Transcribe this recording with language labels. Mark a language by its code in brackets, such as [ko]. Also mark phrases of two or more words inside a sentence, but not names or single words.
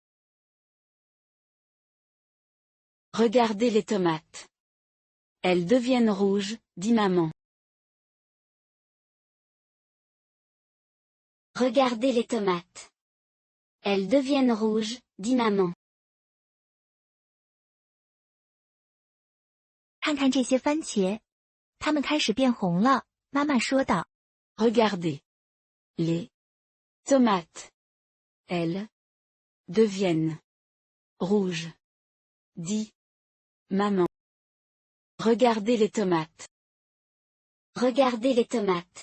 [fr] Regardez les tomates. Elles deviennent rouges, dit maman. Regardez les tomates. Elles deviennent rouges, dit maman. [zh] 看看这些番茄，它们开始变红了，妈妈说道。 [fr] Regardez. Les tomates. Elles deviennent rouges, dit maman. Regardez les tomates. Regardez les tomates.